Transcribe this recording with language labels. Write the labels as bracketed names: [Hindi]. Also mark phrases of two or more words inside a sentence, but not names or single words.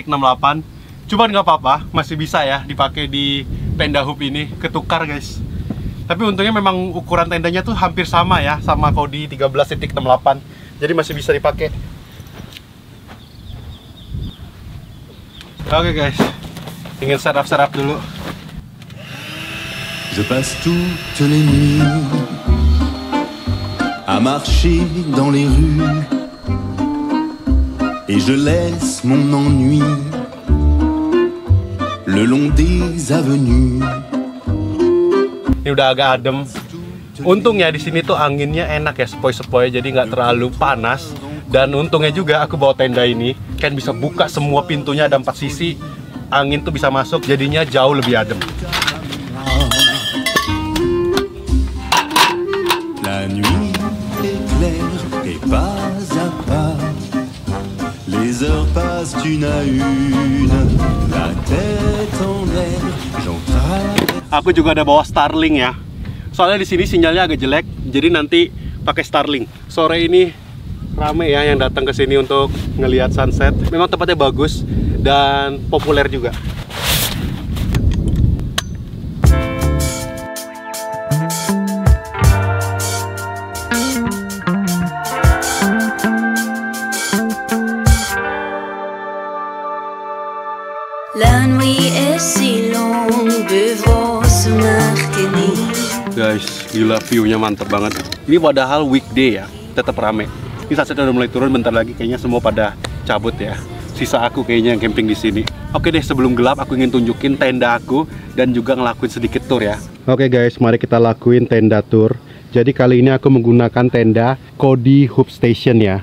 [Indonesian] Cuman nggak apa-apa, masih bisa ya dipakai di tenda hub ini. Ketukar guys. Tapi untungnya memang ukuran tendanya tuh hampir sama ya, sama Kodi 13.68. Jadi masih bisa dipakai. Oke guys, ingin setup dulu. [French] Je passe toutes les nuits à marcher dans les rues et je laisse mon ennui le long des avenues. [Indonesian] Ini udah agak adem. Untungnya di sini tuh anginnya enak ya, sepoi-sepoi, jadi nggak terlalu panas. Dan untungnya juga aku bawa tenda ini, kan bisa buka semua pintunya, ada 4 sisi. Angin tuh bisa masuk, jadinya jauh lebih adem. [French] La nuit est claire et pas à pas les heures passent une à une, la tête en l'air, j'entraîne. [Indonesian] Aku juga ada bawa Starlink ya. Soalnya di sini sinyalnya agak jelek, jadi nanti pakai Starlink. Sore ini rame ya yang datang ke sini untuk ngelihat sunset. Memang tempatnya bagus dan populer juga. [French] La nuit est si longue, buvons ce martini. [Indonesian] Guys, gila view-nya mantep banget. Ini padahal weekday ya, tetap rame. Ini sunsetnya udah mulai turun, bentar lagi kayaknya semua pada cabut ya. Sisa aku kayaknya yang camping di sini. Oke deh, sebelum gelap aku ingin tunjukin tenda aku dan juga ngelakuin sedikit tour ya. Oke guys, mari kita lakuin tenda tour. Jadi kali ini aku menggunakan tenda Kodi Hub Station ya.